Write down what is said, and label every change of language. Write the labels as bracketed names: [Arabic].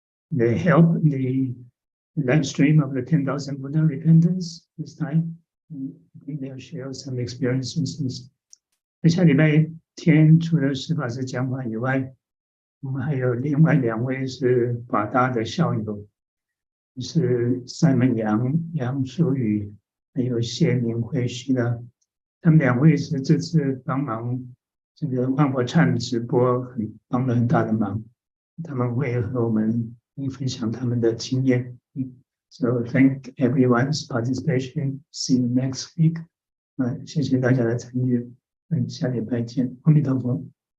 [English] They help the live stream of the 10,000 Buddha repentance this time. I think they'll share some experiences. [Chinese] 下礼拜天除了释法师讲法以外，我们还有另外2位是法大的校友，是Simon杨淑宇，还有谢明慧徐的。他们2位是这次帮忙这个万佛忏直播帮了很大的忙，他们会和我们分享他们的经验。 [English] So thank everyone's participation. See you next week. [Chinese] 谢谢大家的参与，下礼拜见。阿弥陀佛。